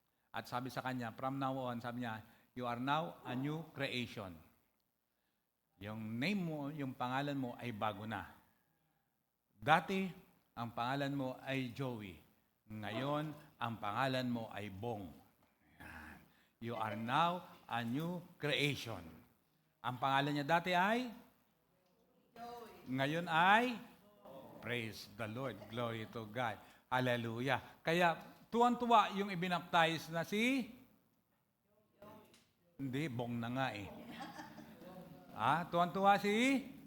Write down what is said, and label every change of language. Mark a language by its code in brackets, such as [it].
[tl] At sabi sa kanya, [en] from now on, [tl] sabi niya, [en] you are now a new creation. [tl] Yung name mo, yung pangalan mo ay bago na. Dati, ang pangalan mo ay Joey. Ngayon, ang pangalan mo ay Bong. Yan. [en] You are now a new creation. [tl] Ang pangalan niya dati ay? [en] Joey. [tl] Ngayon ay? [en] Praise the Lord. Glory to God. Hallelujah. [tl] Kaya, tuwan-tuwa yung ibinaptize na si? Hindi, Bong na nga tuwan-tuwa si?